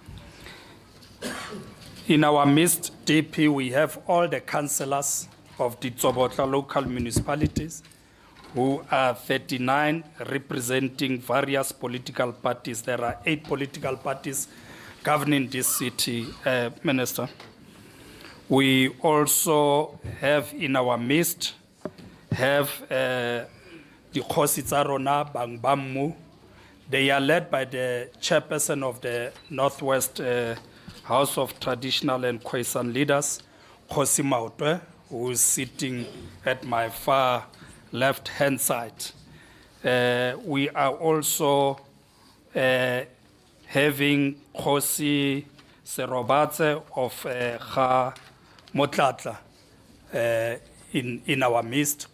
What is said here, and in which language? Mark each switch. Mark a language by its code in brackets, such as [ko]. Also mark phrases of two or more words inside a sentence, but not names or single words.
[en] In our midst, DP, we have all the councillors of the Tsobotla local municipalities, who are 39, representing various political parties. There are 8 political parties governing this city, Minister. We also have in our midst the [tn] Khosi tsa rona bang ba mmu. [en] They are led by the chairperson of the Northwest House of Traditional and Khoi-san leaders, Khosi Maotwe, who is sitting at my far left-hand side. We are also having Khosi Serobatse of Kha Motlatla in our midst.